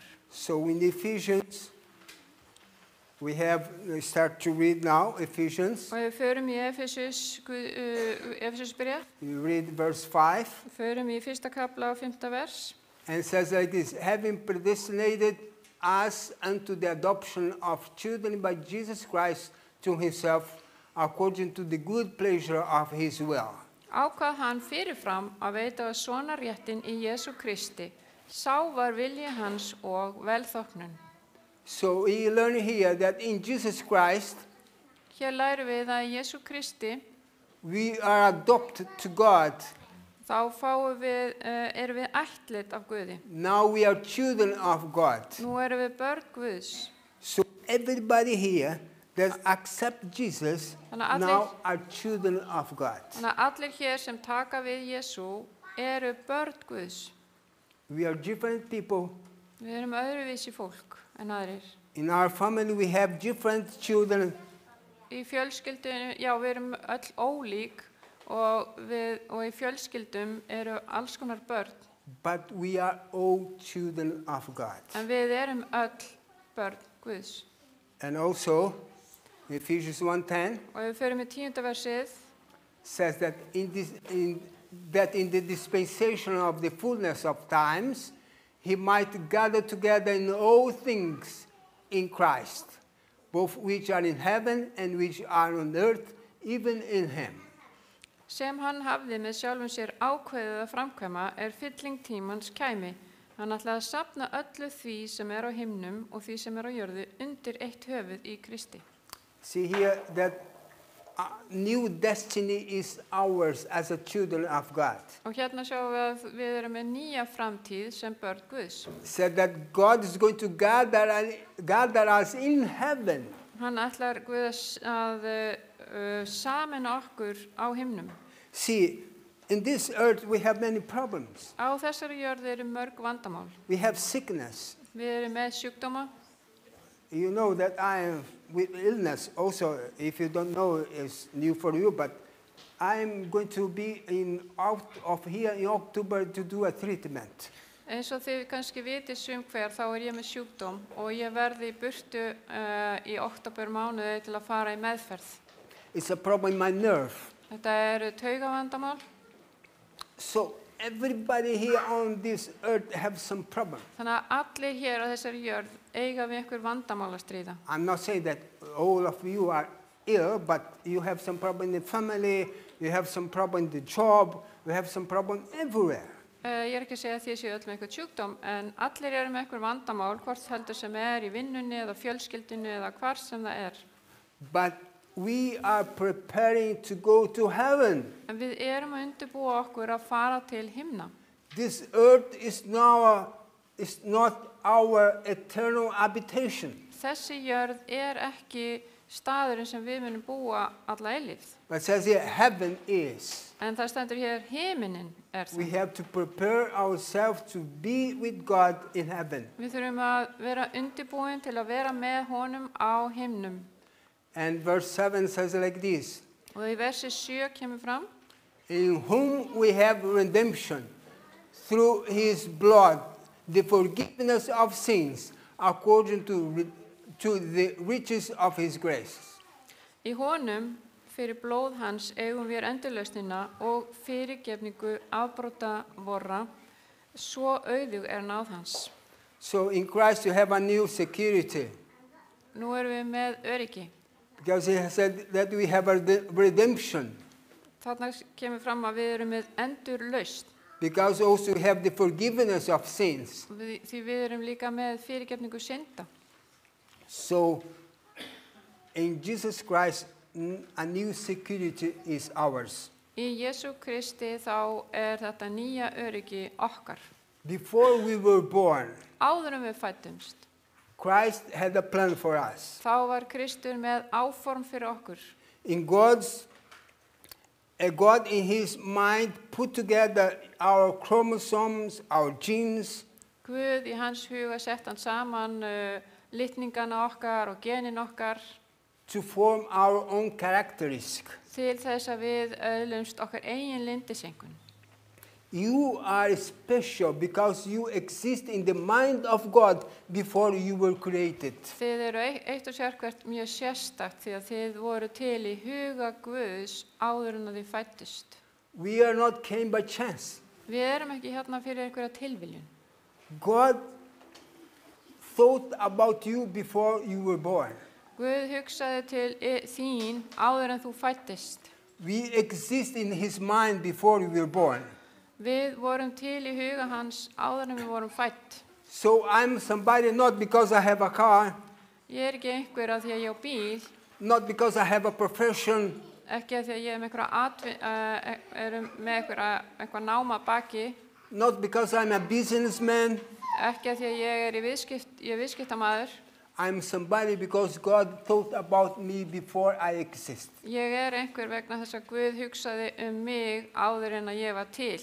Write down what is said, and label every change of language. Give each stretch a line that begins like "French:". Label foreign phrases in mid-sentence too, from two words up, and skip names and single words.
English: So in Ephesians, we start to read now, Ephesians.
Icelandic: Og við förum í Efesus byrja.
English: We read verse 5.
Icelandic: Við förum í 1. kafla og 5. vers.
English: And it says like this, having predestinated us unto the adoption of children by Jesus Christ to himself, according to the good pleasure of his will.
Icelandic: Ákvað hann fyrirfram að veita sonarréttinn í Jesú Kristi. Sá var vilji hans og velþóknun.
English: So we learn here that in Jesus Christ,
Icelandic: Hér lærum við að í Jesú Kristi
English: we are adopted to God.
Icelandic: þá erum við ættleidd af Guði.
English: Now we are children of God.
Icelandic: Nú erum við börn Guðs.
English: So everybody here that accept Jesus now are children of God.
Icelandic: Þannig að allir hér sem taka við Jesú eru börn Guðs.
English: We are different people.
Icelandic: Við erum öðruvísi fólk en aðrir.
English: In our family we have different children.
Icelandic: Í fjölskyldunum, já, við erum öll ólík og í fjölskyldum eru alls konar börn.
English: But we are all children of God.
Icelandic: En við erum öll börn Guðs.
English: And also, Ephesians 1:10
Icelandic: Og við förum í 10. versið.
English: says that in the dispensation of the fullness of times, he might gather together in all things in Christ, both which are in heaven and which are on earth, even in him.
Icelandic: Sem hann hafði með sjálfum sér ákveðið að framkvæma fylling tímans kæmi. Hann ætlaði að safna öllu því sem á himnum og því sem á jörðu undir eitt höfuð í Kristi.
English: See here that new destiny is ours as a children of God.
Icelandic: Og hérna sjáum við að við erum með nýja framtíð sem börn Guðs.
English: Said that God is going to gather us in heaven.
Icelandic: Hann ætlar Guð að sameina okkur á himnum.
English: See, in this earth we have many problems.
Icelandic: Á þessari jörðu eru mörg vandamál.
English: We have sickness.
Icelandic: Við erum með sjúkdóma.
English: You know that I am with illness also. If you don't know, it's new for you, but I'm going to be out of here in October to do a treatment.
Icelandic: Eins og þið kannski vitið sum hver, þá ég með sjúkdóm og ég verði í burtu í október mánuði til að fara í meðferð.
English: It's a problem in my nerve.
Icelandic: Þetta eru taugavandamál.
English: So everybody here on this earth have some problem.
Icelandic: Þannig að allir hér á þessari jörð eiga við einhver vandamál að stríða.
English: I'm not saying that all of you are ill, but you have some problem in the family, you have some problem in the job, you have some problem everywhere.
Icelandic: Ég ekki að segja að þið séu öll með einhvern sjúkdóm, en allir eru með einhver vandamál, hvort heldur sem í vinnunni eða fjölskyldunni eða hvar sem það
English: But we are preparing to go to heaven.
Icelandic: En við erum að undirbúa okkur að fara til himna.
English: This earth is not our eternal habitation.
Icelandic: Þessi jörð ekki staðurinn sem við munum búa alla eilífð.
English: But it says here, heaven is.
Icelandic: En það stendur hér, himinin það.
English: We have to prepare ourselves to be with God in heaven.
Icelandic: Við þurfum að vera undirbúin til að vera með honum á himnum.
English: And verse 7 says like this.
Icelandic: Og í versi 7 kemur fram.
English: In whom we have redemption through his blood, the forgiveness of sins, according to the riches of his grace.
Icelandic: Í honum Fyrir blóð hans eigum við endurlausnina og fyrirgefningu afbrota vorra, svo auðug náð hans.
English: So in Christ you have a new security.
Icelandic: Nú erum við með öryggi.
English: Because he has said that we have a redemption.
Icelandic: Þarna kemur fram að við erum með endurlausn.
English: Because also we have the forgiveness of sins.
Icelandic: Því við erum líka með fyrirgefningu synda.
English: So in Jesus Christ, a new security is ours.
Icelandic: Í Jesú Kristi þá þetta nýja öryggi okkar.
English: Before we were born,
Icelandic: Áður en við fæddumst,
English: Christ had a plan for us.
Icelandic: þá var Kristur með áform fyrir okkur.
English: In God in his mind put together our chromosomes, our genes,
Icelandic: Guð í hans huga sett hann saman litningana okkar og genin okkar
English: to form our own characteristic.
Icelandic: til þess að við öðlumst okkar eigin lindisengun.
English: You are special because you exist in the mind of God before you were created.
Icelandic: Þið eru eitt og sérkvært mjög sérstakt því að þið voru til í huga Guðs áður en að þið fæddust.
English: We are not came by chance.
Icelandic: Við erum ekki hérna fyrir einhverja tilviljun.
English: God thought about you before you were born.
Icelandic: Guð hugsaði til þín áður en þú fæddist.
English: We exist in his mind before we were born.
Icelandic: Við vorum til í huga hans áður en við vorum fædd.
English: So I'm somebody not because I have a car,
Icelandic: Ég ekki einhver að því að ég á bíl,
English: not because I have a profession,
Icelandic: ekki að því að ég er með einhver náma baki,
English: not because I'm a businessman.
Icelandic: ekki að því að ég er viðskiptamaður.
English: I'm somebody because God thought about me before I exist.
Icelandic: Ég er einhver vegna þess að Guð hugsaði mig áður en að ég var til.